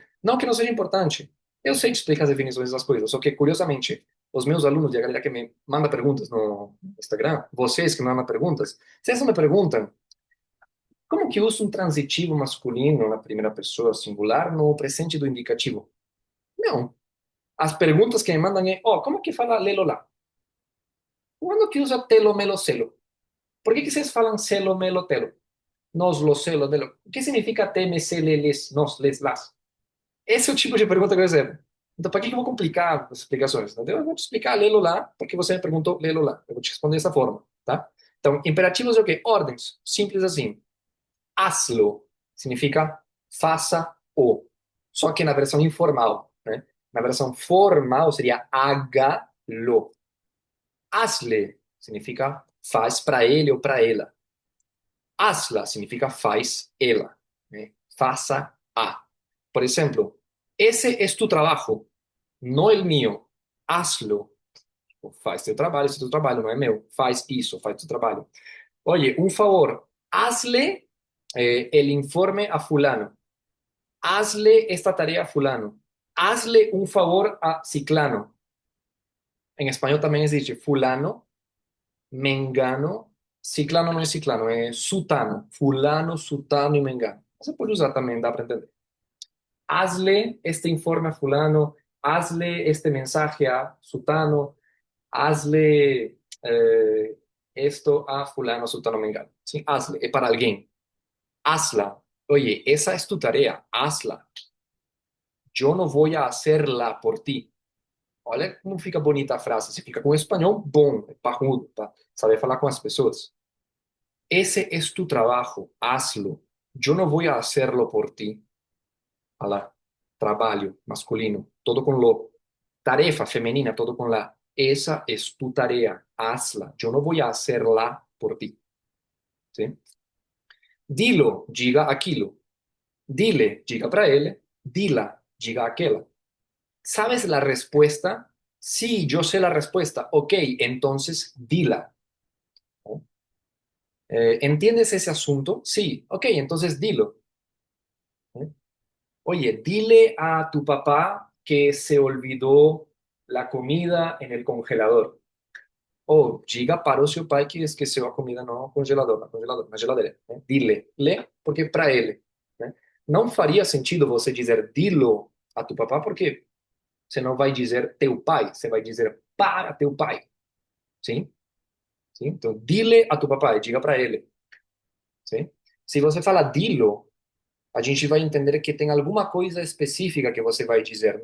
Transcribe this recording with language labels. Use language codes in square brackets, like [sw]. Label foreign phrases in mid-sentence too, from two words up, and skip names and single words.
[pt] Não que não seja importante. Eu sei te explicar as definições das coisas, só que, curiosamente, os meus alunos e a galera que me manda perguntas no Instagram, vocês que me mandam perguntas, vocês não me perguntam como que usa um transitivo masculino na primeira pessoa singular no presente do indicativo? Não. As perguntas que me mandam é, como que fala lelo lá? Quando que usa telo, melo, celo? Por que vocês falam celo, melo, telo? Nos, lo, celo, delo. O que significa teme, se, le, les, nos, les, las? Esse é o tipo de pergunta que eu recebo. Então, para que eu vou complicar as explicações? Entendeu? Eu vou te explicar lelo lá, porque você me perguntou lelo lá. Eu vou te responder dessa forma, tá? Então, imperativos é o quê? Ordens. Simples assim. Hazlo significa faça o. Só que na versão informal, né? Na versão formal seria hágalo. Hazle significa faz para ele ou para ela. Hazla significa faz ela, né? Faça a. Por exemplo, esse é tu trabalho, não [es] el mío. Hazlo. Faz teu trabalho, esse é teu trabalho, não é meu. Faz isso, faz teu trabalho. Oye, un favor, hazle el informe a fulano. Hazle esta tarea a fulano. Hazle un favor a ciclano. En español también existe fulano, mengano, ciclano no es ciclano, es sutano. Fulano, sutano y mengano. Se puede usar también, da para entender. Hazle este informe a fulano, hazle este mensaje a sutano, hazle esto a fulano, sutano, mengano. ¿Sí? Hazle, es para alguien. Hazla. Oye, esa es tu tarea, hazla. Yo no voy a hacerla por ti. [pt] Olha como fica bonita a frase. Você fica com um espanhol bom, parrudo, para saber falar com as pessoas. [es] Ese es tu trabajo, hazlo. Yo no voy a hacerlo por ti. [pt] Olha trabalho masculino, [es] todo con lo. Tarefa femenina, todo con la. Esa es tu tarea, hazla. Yo no voy a hacerla por ti. ¿Sí? Dilo, [pt] diga aquilo. Dile, diga para ele. Dila, diga aquela. [es] ¿Sabes la respuesta? Sí, yo sé la respuesta. Ok, entonces dila. ¿No? ¿Entiendes ese asunto? Sí, ok, entonces dilo. ¿No? Oye, dile a tu papá que se olvidó la comida en el congelador. [pt] Oh, diga para o seu pai que esqueceu a comida no congelador, na geladeira. Né? Dile, le, porque para ele. Né? Não faria sentido você dizer [es] dilo a tu papá, [pt] porque você não vai dizer teu pai, você vai dizer para teu pai. Sim? Sim? Então, [es] dile a tu papai, [pt] diga para ele. Sim? Se você fala dilo, a gente vai entender que tem alguma coisa específica que você vai dizer.